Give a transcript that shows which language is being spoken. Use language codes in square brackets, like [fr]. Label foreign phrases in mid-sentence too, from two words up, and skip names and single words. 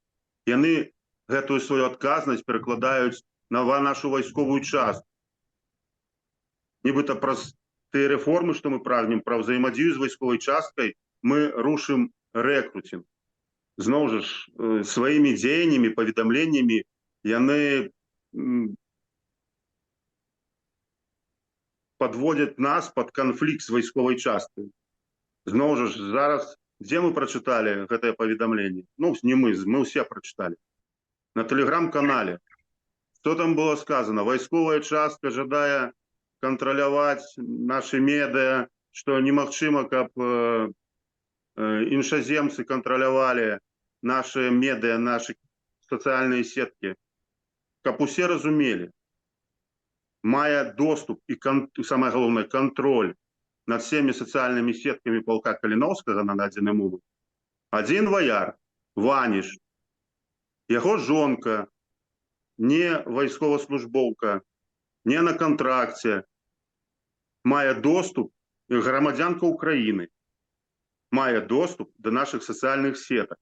[be] Яны гэтую сваю адказнасць перакладаюць на нашу вайсковую частку. Нібыта праз тыя рэформы, што мы прагнем, пра ўзаемадзею з вайсковай часткай, мы рушым рэкруцінг. Зноў жа сваімі дзеяннямі, паведамленнямі яны [ru] подводят нас под конфликт [be] с вайсковой часткой. Зноў жа зараз, дзе мы прачыталі гэтае паведамленне? Ну, не мы ўсе прачыталі. На тэлеграм-канале. [ru] Что там было сказано? [be] Вайсковая частка жадае кантраляваць наши медыа, што немагчыма, каб іншаземцы кантралявалі наши медыа, наши сацыяльныя сеткі. Каб усе разумелі, мае доступ і, самае галоўнае, кантроль над всеми сацыяльнымі сеткамі палка Каліноўскага на дадзены момант адзін ваяр, Ваніш, яго жонка, не вайсковаслужбоўка, не на контракце, мае доступ грамадзянка Украіны мае доступ до наших сацыяльных сетак.